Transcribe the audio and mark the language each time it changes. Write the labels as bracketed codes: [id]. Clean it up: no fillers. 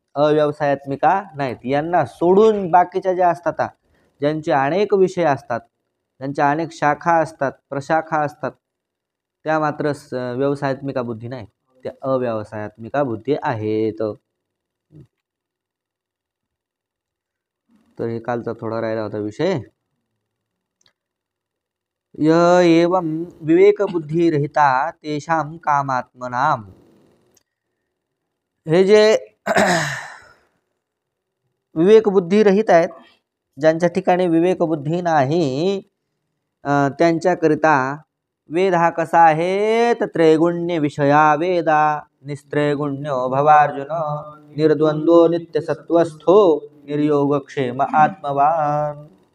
[mr] अव्यवसायात्मिका नाहीत. यांना सोडून बाकीच्या ज्या असतात ज्यांचे अनेक विषय असतात ज्यांच्या अनेक शाखा असतात प्रशाखा असतात त्या मात्र व्यवसायात्मिका बुद्धी नाही. त्या अव्यवसायात्मिका बुद्धी आहेत. तर हे कालचा थोडा राहिला होता विषय. [sa] य एवं विवेक बुद्धी रहिता तेषां कामात्मनाम. [mr] हे जे विवेक बुद्धी रहित आहेत ज्यांच्या ठिकाणी विवेक बुद्धी नाही त्यांच्याकरिता वेद हा कसा आहे? [sa] तर त्रैगुण्य विषया वेदा निस्त्रैगुण्यो भवार्जुन निर्द्वंद्वो नित्यसत्वस्थो निर्योगक्षेम आत्मवान.